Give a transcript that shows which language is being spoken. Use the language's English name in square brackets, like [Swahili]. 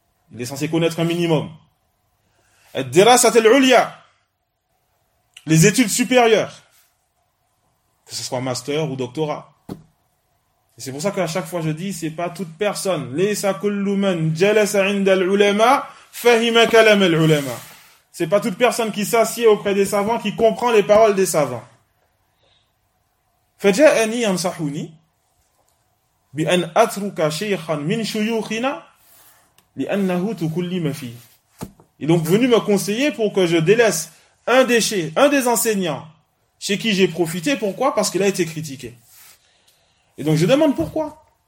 [French] Il est censé connaître un minimum. Ad-dirasat al-ulya, les études supérieures, que ce soit master ou doctorat. Et c'est pour ça qu'à chaque fois je dis, c'est pas toute personne. [Arabic] Laysa kullu man jalasa 'inda al-ulama fahima kalam al-ulama. [French] C'est pas toute personne qui s'assied auprès des savants qui comprend les paroles des savants. [Arabic] Faja'ani yansahuni بأن أترك شيخا من شيوخنا لأنه تكلم فيه. [French] Il est venu me conseiller pour que je délaisse un déchet, un des enseignants chez qui j'ai profité. Pourquoi? Parce qu'il a été critiqué. Et donc je demande pourquoi.